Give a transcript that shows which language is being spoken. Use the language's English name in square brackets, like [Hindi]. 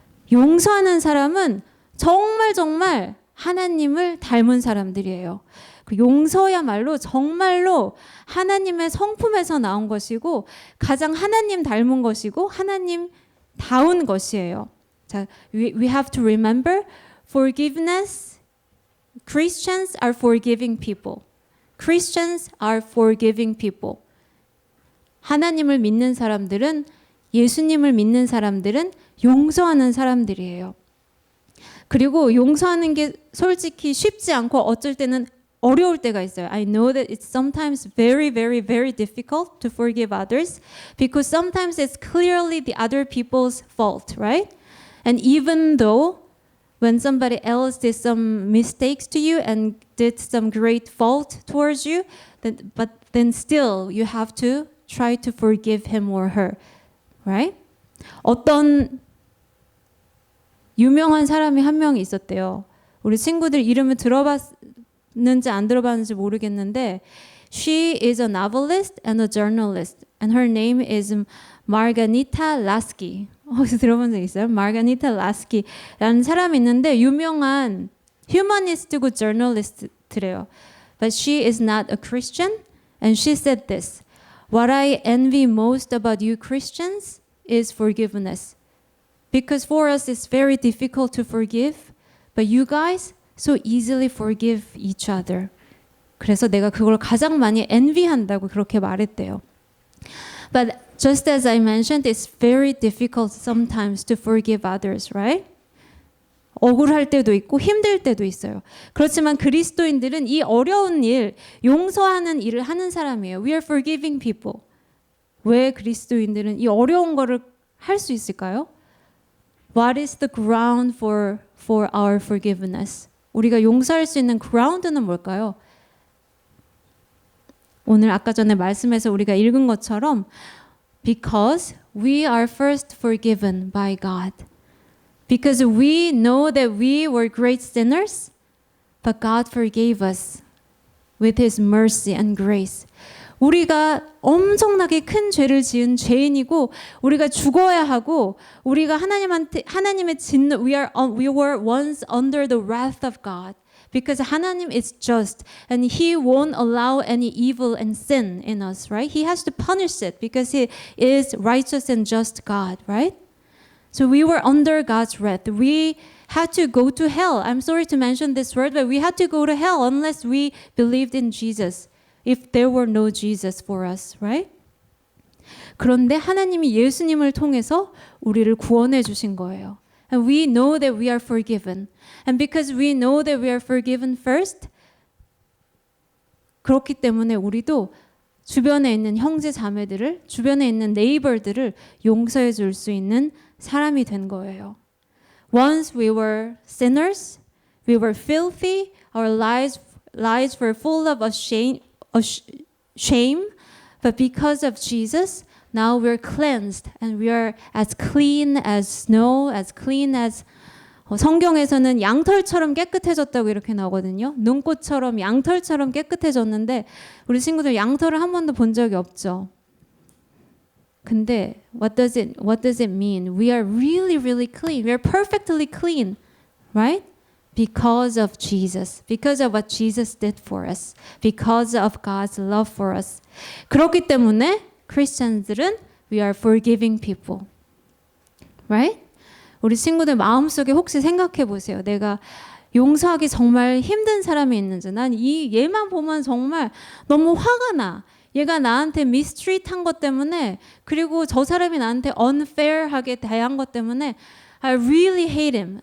[Korean] 용서하는 사람은 정말 하나님을 닮은 사람들이에요. 그 용서야말로 정말로 하나님의 성품에서 나온 것이고 가장 하나님 닮은 것이고 하나님다운 것이에요. [English] 자, we have to remember forgiveness. Christians are forgiving people. Christians are forgiving people. [Korean] 하나님을 믿는 사람들은 예수님을 믿는 사람들은 용서하는 사람들이에요. 그리고 용서하는 게 솔직히 쉽지 않고 어쩔 때는 어려울 때가 있어요. [English] I know that it's sometimes very, very, very difficult to forgive others because sometimes it's clearly the other people's fault, right? And even though when somebody else did some mistakes to you and did some great fault towards you, but then still you have to try to forgive him or her, right? [Korean] 어떤 유명한 사람이 한 명이 있었대요. 우리 친구들 이름을 [English] 들어봤는지 안 들어봤는지 모르겠는데 She is a novelist and a journalist and her name is Margarita Lasky. [Korean] 혹시 들어본 적 있어요? Margarita Lasky라는 사람이 있는데 유명한 휴머니스트고 저널리스트래요. [English] But she is not a Christian and she said this. What I envy most about you Christians is forgiveness. Because for us it's very difficult to forgive, but you guys so easily forgive each other. [Korean] 그래서 내가 그걸 가장 많이 envy한다고 그렇게 말했대요. [English] But just as I mentioned, it's very difficult sometimes to forgive others, right? [Korean] 억울할 때도 있고 힘들 때도 있어요. 그렇지만 그리스도인들은 이 어려운 일, 용서하는 일을 하는 사람이에요. [English] We are forgiving people. [Korean] 왜 그리스도인들은 이 어려운 거를 할 수 있을까요? [English] What is the ground for our forgiveness? [Korean] 우리가 용서할 수 있는 ground는 뭘까요? 오늘 아까 전에 말씀에서 우리가 읽은 것처럼 Because we are first forgiven by God. [English] Because we know that we were great sinners, but God forgave us with His mercy and grace. [Korean] 우리가 엄청나게 큰 죄를 지은 죄인이고 우리가 죽어야 하고 우리가 하나님의 진노 we were once under the wrath of God. [English] Because 하나님 is just and He won't allow any evil and sin in us, right? He has to punish it because He is righteous and just God, right? So we were under God's wrath. We had to go to hell. I'm sorry to mention this word, but we had to go to hell unless we believed in Jesus. If there were no Jesus for us, right? [Korean] 그런데 하나님이 예수님을 통해서 우리를 구원해 주신 거예요. [English] And we know that we are forgiven. [Korean] And because we know that we are forgiven first, 그렇기 때문에 우리도 주변에 있는 형제 자매들을, 주변에 있는 네이버들을 용서해 줄 수 있는 사람이 된 거예요. [English] Once we were sinners, we were filthy, our lives were full of shame, but because of Jesus, now we're cleansed and we are as clean as snow, as clean as 성경에서는 양털처럼 깨끗해졌다고 이렇게 나오거든요. [Korean] 눈꽃처럼 양털처럼 깨끗해졌는데 우리 친구들 양털을 한 번도 본 적이 없죠. [English] 근데 what does it mean? We are really, really clean. We are perfectly clean, right? Because of Jesus, because of what Jesus did for us, because of God's love for us. 그렇기 때문에 크리스천들은 we are forgiving people, right? [Korean] 우리 친구들 마음속에 혹시 생각해 보세요. 내가 용서하기 정말 힘든 사람이 있는지. 난 얘만 보면 정말 너무 화가 나. 얘가 나한테 mistreat한 것 때문에 그리고 저 사람이 나한테 unfair하게 대한 것 때문에 I really hate him.